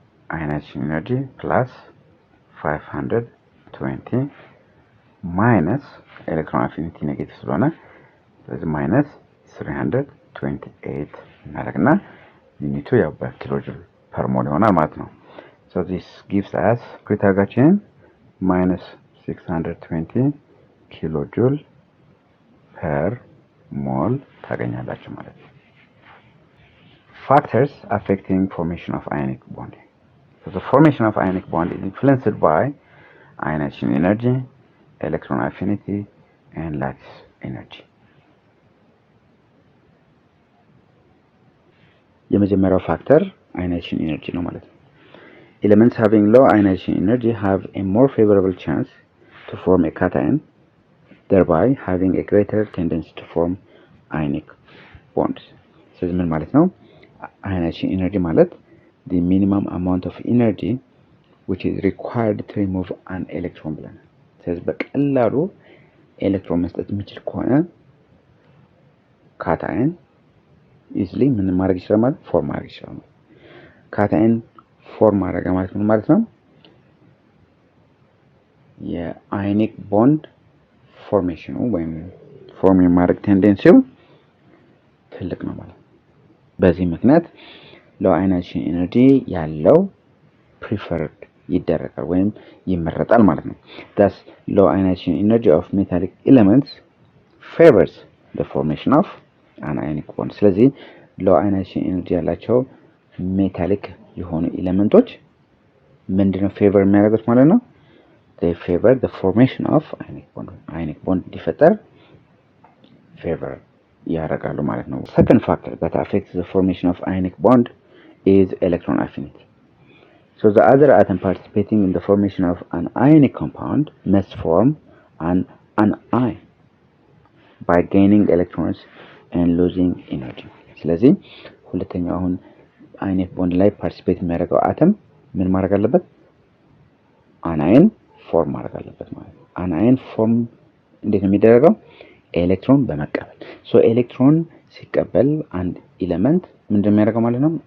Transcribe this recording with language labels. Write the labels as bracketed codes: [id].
[en] ionization energy plus 520 minus electron affinity negative [am] ስለሆነ ስለዚህ [en] minus 328 [am] እናደርግና ዩኒቱ ያው በኪሎጆል ፐር ሞል ይሆናል ማለት ነው። [en] so this gives us [am] ክሪታጋችን [en] minus 620 kilojoule per mole [am] ታገኛላችሁ ማለት ነው። [en] factors affecting formation of ionic bond. So the formation of ionic bond is influenced by ionization energy, electron affinity, and lattice energy. [am] የመጀመሪያው ፋክተር [en] ionization energy [am] ነው ማለት ነው። [en] Elements having low ionization energy have a more favorable chance to form a cation, thereby having a greater tendency to form ionic bonds. [am] ስለዚህ ምን ማለት ነው? [en] ionization energy [am] ማለት [en] the minimum amount of energy which is required to remove an electron [am] ብለናል። ስለዚህ በቀላሉ ኤሌክትሮን መስጠት የሚችል ከሆነ ካታየን ኢዝሊ ምን ማድረግ ይችላል ማለት ፎርም ማድረግ ይችላል። ካታየን ፎርም ማድረግ ማለት ምን ማለት ነው? የአዮኒክ ቦንድ ፎርሜሽኑ ወይም ፎርም የማድረግ ቴንደንሲው ትልቅ ነው ማለት ነው። በዚህ ምክንያት ሎው [en] ionization energy [am] ያለው preferred ይደረጋል ወይም ይመረጣል ማለት ነው። [en] thus low ionization energy of metallic elements favors the formation of an ionic bond. [am] ስለዚህ [en] low ionization energy [am] ያላቸው ሜታሊክ የሆኑ ኤሌመንቶች ምንድነው ፌቨር የሚያደርጉት ማለት ነው? [en] they favor the formation of ionic bond. [am] ionic bond እንዲፈጠር favor ያደርጋሉ ማለት ነው። [en] second factor that affects the formation of ionic bond is electron affinity. So the other atom participating in the formation of an ionic compound must form an anion by gaining electrons and losing energy. [am] ስለዚህ ሁለተኛው አሁን አዮኒክ ቦንድ ላይ ፓርቲሲፔት የሚያደርገው አተም ምን ማድረግ አለበት? አናየን ፎርም ማድረግ አለበት ማለት ነው። አናየን ፎርም እንዴት ነው የሚደረገው? ኤሌክትሮን በመቀበል። ሶ ኤሌክትሮን ሲቀበል አንድ ኤሌመንት ምንድነው የሚያደርገው ማለት ነው?